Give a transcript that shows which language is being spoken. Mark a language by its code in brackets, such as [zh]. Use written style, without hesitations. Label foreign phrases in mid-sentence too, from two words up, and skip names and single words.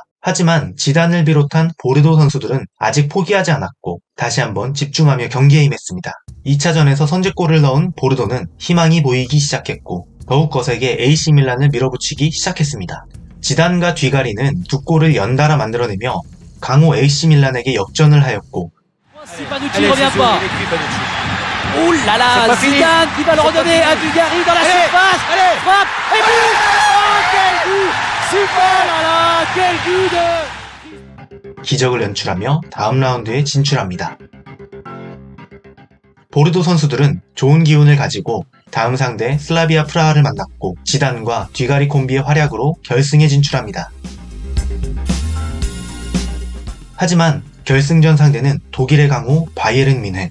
[ko] 하지만 지단을 비롯한 보르도 선수들은 아직 포기하지 않았고 다시 한번 집중하며 경기에 임했습니다. 2차전에서 선제골을 넣은 보르도는 희망이 보이기 시작했고 더욱 거세게 AC 밀란을 밀어붙이기 시작했습니다. 지단과 뒤가리는 두 골을 연달아 만들어내며 강호 AC 밀란에게 역전을 하였고 [fr] Panucci ne revient pas. Oh là là, Zidane qui va le redonner à Dugarry dans la surface. Frappe et but. Oh quel but. Super. Oh là là, quel but de... [ko] 기적을 연출하며 다음 라운드에 진출합니다. 보르도 선수들은 좋은 기운을 가지고 다음 상대 슬라비아 프라하를 만났고 지단과 뒤가리 콤비의 활약으로 결승에 진출합니다. 하지만 결승전 상대는 독일의 강호 바이에른 뮌헨.